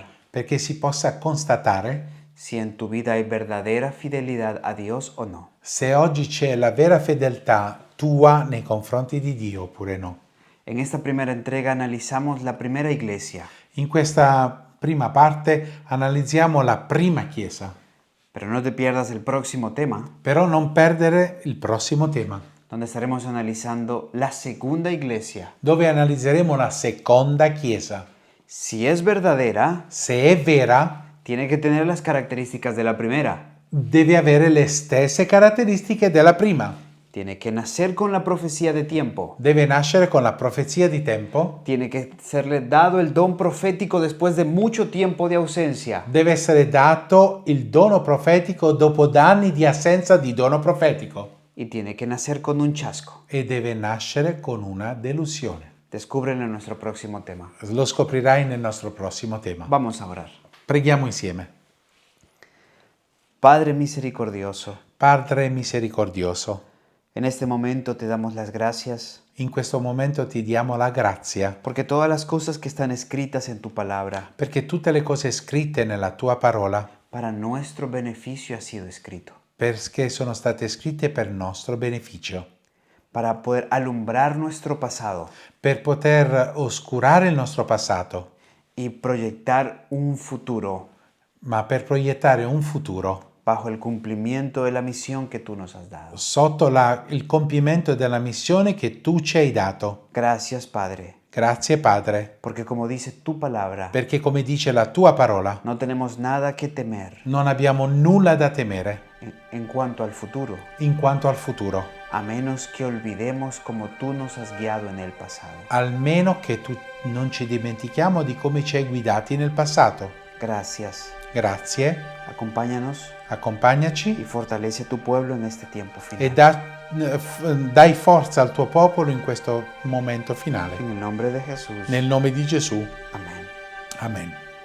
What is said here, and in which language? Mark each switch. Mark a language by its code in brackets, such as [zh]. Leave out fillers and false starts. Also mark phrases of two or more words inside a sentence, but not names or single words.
[it] perché si possa constatare [es] si en tu vida hay verdadera fidelidad a Dios o no. [it] se oggi c'è la vera fedeltà tua nei confronti di Dio oppure no. [es] En esta primera entrega analizamos la primera iglesia, [it] In questa prima parte analizziamo la prima Chiesa, [es] pero no te pierdas el próximo tema, [it] però non perdere il prossimo tema, [es] donde estaremos analizando la segunda iglesia. [it] dove analizzeremo la seconda Chiesa. [es] Si es verdadera, [it] Se è vera, [es] tiene que tener las características de la primera. [it] deve avere le stesse caratteristiche della prima. [es] Tiene que nacer con la profecía de tiempo. [it] Deve nascere con la profezia di tempo. [es] Tiene que serle dado el don profético después de mucho tiempo de ausencia. [it] Deve essere dato il dono profetico dopo anni di assenza di dono profetico. [es] Y tiene que nacer con un chasco. [it] E deve nascere con una delusione. [es] Descúbrelo en nuestro próximo tema. [it] Lo scoprirai nel nostro prossimo tema. [es] Vamos a orar. [it] Preghiamo insieme. [es] Padre misericordioso, [it] Padre misericordioso, [es] en este momento te damos las gracias [it] in questo momento ti diamo la grazia [es] porque todas las cosas que están escritas en tu palabra [it] perché tutte le cose scritte nella tua parola [es] para nuestro beneficio ha sido escrito, [it] perché sono state scritte per nostro beneficio, [es] para poder alumbrar nuestro pasado [it] per poter oscurare il nostro passato, [es] y proyectar un futuro [it] ma per proiettare un futuro [es] bajo el cumplimiento de la misión que tú nos has dado. [it] sotto il compimento della missione che tu ci hai dato. [es] Gracias, Padre, [it] Grazie Padre, [es] porque como dice tu palabra, [it] perché come dice la tua parola, [es] no tenemos nada que temer [it] non abbiamo nulla da temere [es] en cuanto al futuro, [it] in quanto al futuro, [es] a menos que olvidemos como tú nos has guiado en el pasado. [it] almeno che tu non ci dimentichiamo di come ci hai guidati nel passato. [es] Gracias. [it] Grazie, [es] Acompáñanos y [it] accompagnaci [es] fortalece a tu pueblo en este tiempo [it] e [es] final. [it] dai forza al tuo popolo in questo momento finale. [es] En el nombre de Jesús. [it] Nel nome di Gesù. [es] Amén. [it] Amen.